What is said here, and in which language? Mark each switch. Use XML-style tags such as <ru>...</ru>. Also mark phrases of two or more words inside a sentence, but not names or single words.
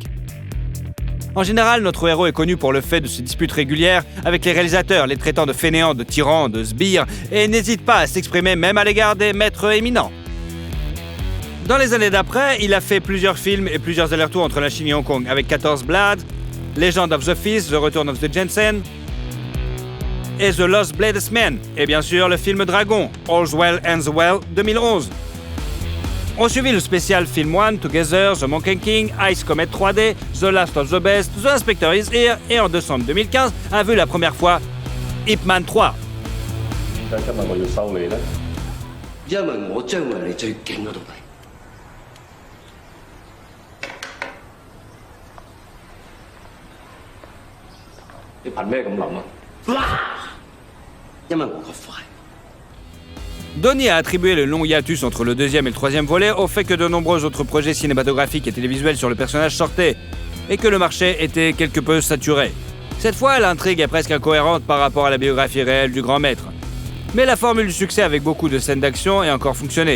<fr>En général, notre héros est connu pour le fait de ses disputes régulières avec les réalisateurs, les traitant de fainéants, de tyrans, de sbires, et n'hésite pas à s'exprimer même à l'égard des maîtres éminents. Dans les années d'après, il a fait plusieurs films et plusieurs allers-retours entre la Chine et Hong Kong, avec 14 Blades, Legend of the Fist, The Return of the Jensen, et The Lost Bladesman, et bien sûr le film Dragon, All's Well Ends Well 2011. On suivit le spécial Film One, Together, The Monkey King, Ice Comet 3D, The Last of the Best, The Inspector is Here et en décembre 2015 a vu la première fois Ip Man 3.</fr> <yue>點解今日我要收你呢？因為我將會係你最勁嗰度嚟。你憑咩咁諗啊？因為我個快。</yue> <fr>Donnie a attribué le long hiatus entre le 2e et le 3e volet au fait que de nombreux autres projets cinématographiques et télévisuels sur le personnage sortaient et que le marché était quelque peu saturé. Cette fois, l'intrigue est presque incohérente par rapport à la biographie réelle du grand maître. Mais la formule du succès avec beaucoup de scènes d'action a encore fonctionné.</fr>